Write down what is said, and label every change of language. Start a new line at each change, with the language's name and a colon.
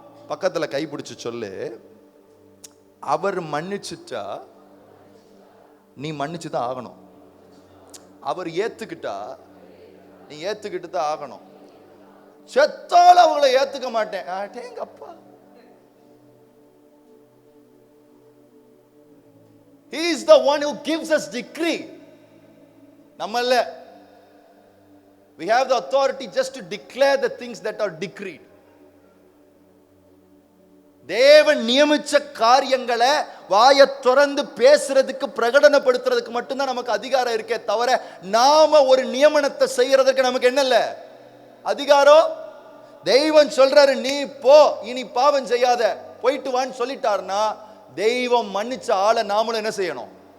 Tamil: பக்கத்துல கைப்பிடிச்சு சொல்லு, அவர் மன்னிச்சுட்டா நீ மன்னிச்சுதான் ஆகணும். அவர் ஏத்துக்கிட்டா நீ ஏத்துக்கிட்டு தான் ஆகணும். செத்தால அவங்கள ஏத்துக்க மாட்டேன், எங்க அப்பா.
English: He is the one who gives us decree.
Tamil: நம்மல்ல.
English: We have the authority just to declare the things that are decreed.
Tamil: தேவன் நியமிச்ச காரியங்களை வாயை திறந்து பேசுறதுக்கு பிரகடனப்படுத்துறதுக்கு மட்டும்தான் நமக்கு அதிகாரம் இருக்கே தவிர நாம ஒரு நியமனத்தை செய்யறதுக்கு நமக்கு என்ன இல்ல அதிகாரம். தெய்வம் சொல்றாரு, நீ போ, இனி பாவம் செய்யாத, போயிட்டு வான்னு சொல்லிட்டாருன்னா தெய்வம் மன்னிச்ச ஆளை நாமளும் என்ன செய்யணும்?